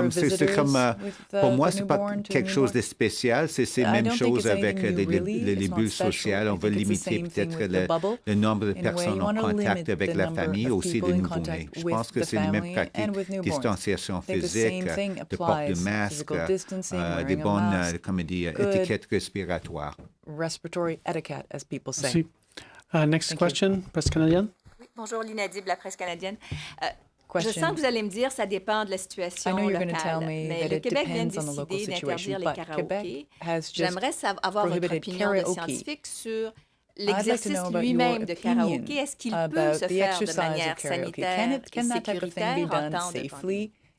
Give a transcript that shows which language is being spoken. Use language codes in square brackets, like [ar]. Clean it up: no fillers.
[fr] C'est comme, pour moi, c'est pas quelque chose de spécial, c'est la même chose avec les bulles sociales. On va limiter peut-être le nombre de personnes en contact avec la famille, aussi les nouveau-nés. Je pense que c'est les mêmes pratiques, distanciation physique, de port de masque, des bonnes, comme on dit, étiquettes respiratoires. [en] Respiratory etiquette, as people say. [fr] Merci. [en] Next question, presse canadienne. [fr] Bonjour, Lina Dib, la presse canadienne. Je sens que vous allez me dire que ça dépend de la situation locale, mais le Québec vient de décider d'interdire les karaokés. J'aimerais avoir votre opinion de scientifique sur l'exercice lui-même de karaoké. Est-ce qu'il peut se faire de manière sanitaire et sécuritaire en temps de pandémie?